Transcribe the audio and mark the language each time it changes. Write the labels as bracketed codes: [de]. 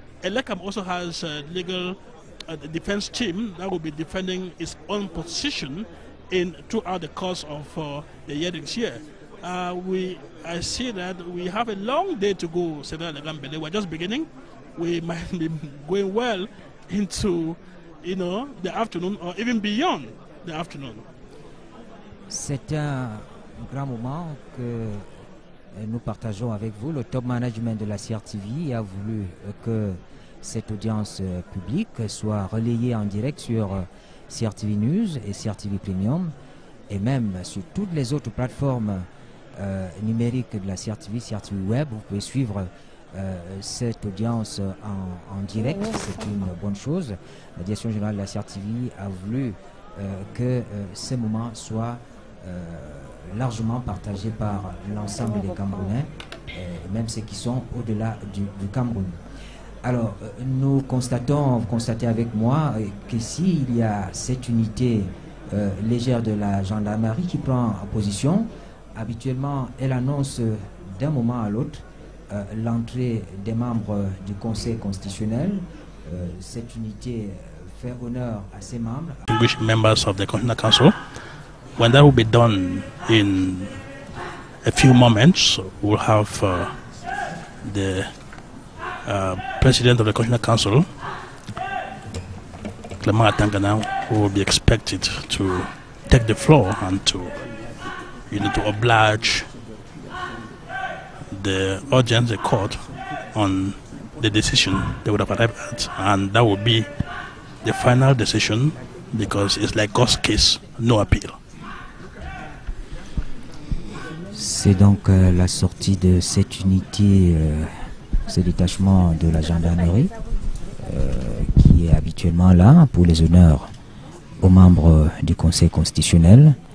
[en] Elekam also has a legal defense team that will be defending its own position throughout the course of the hearings here. I see that we have a long day to go, Senator Legambele. We're just beginning. We might be going well into the afternoon or even beyond the afternoon. [fr] C'est un grand moment que nous partageons avec vous. Le top management de la CRTV a voulu que cette audience publique soit relayée en direct sur CRTV News et CRTV Premium, et même sur toutes les autres plateformes numériques de la CRTV, CRTV Web. Vous pouvez suivre cette audience en direct. C'est une bonne chose. La direction générale de la CRTV a voulu que ce moment soit largement partagé par l'ensemble des Camerounais, même ceux qui sont au-delà du Cameroun. Alors, nous constatez avec moi que s'il y a cette unité légère de la gendarmerie qui prend position, habituellement, elle annonce d'un moment à l'autre l'entrée des membres du Conseil constitutionnel. Cette unité fait honneur à ses membres. [en] Distinguished members of the Constitutional Council, when that will be done in a few moments, we'll have the President of the Constitutional Council, Clement Atangana, who will be expected to take the floor and to oblige the audience, the court, on the decision they would have arrived at, and that will be the final decision, because it's like God's case, no appeal. [fr] C'est donc la sortie de cette unité, ce détachement de la gendarmerie qui est habituellement là pour les honneurs aux membres du Conseil constitutionnel.